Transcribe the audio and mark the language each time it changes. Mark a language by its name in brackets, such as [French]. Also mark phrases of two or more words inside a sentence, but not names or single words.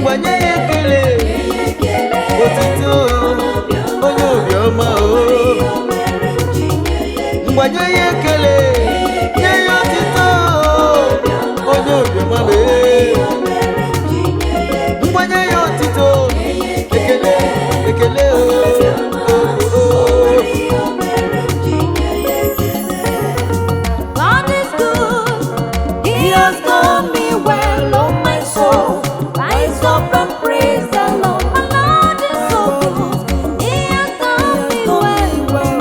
[Igbo] Ngwa nye ya ekele. Nye ya ekele. Otito, onye obiọma o. O nwere ihe o mere Ngwa nye ya ekele, nye ya otito, onye obiọma m, ee. Ngwa nye ya otito, ekele, ekele, oh, oh, oh. [English] God is good. He has done me well, oh my soul. Rise up and Praise the Lord. My Lord is so good. He has done me well.